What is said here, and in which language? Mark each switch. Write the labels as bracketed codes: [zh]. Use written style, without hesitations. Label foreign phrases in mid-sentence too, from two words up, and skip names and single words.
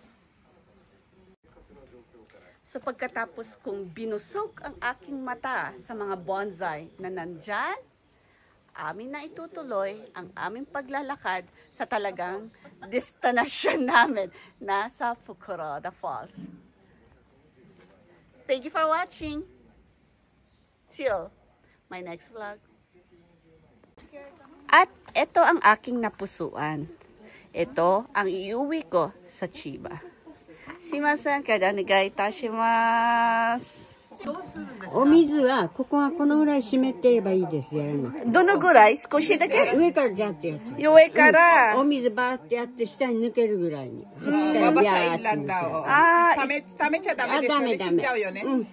[tl] So pagkatapos kong binusog ang aking mata sa mga bonsai na nandyan, amin na itutuloy ang aming paglalakad sa talagang destinasyon namin na sa Fukuroda Falls. [en] Thank you for watching. Till my next vlog. [tl] At ito ang aking napusuan. Ito ang iuwi ko sa Chiba. [ja] すみません、かだにがいいたします. お水はここがこのぐらい湿っていればいいですやるの。どのぐらい？少しだけ？上からジャーってやつ。上からお水バーってやって下に抜けるぐらいに。8回ビャーって抜ける。ためちゃダメですよね。死んじゃうよね。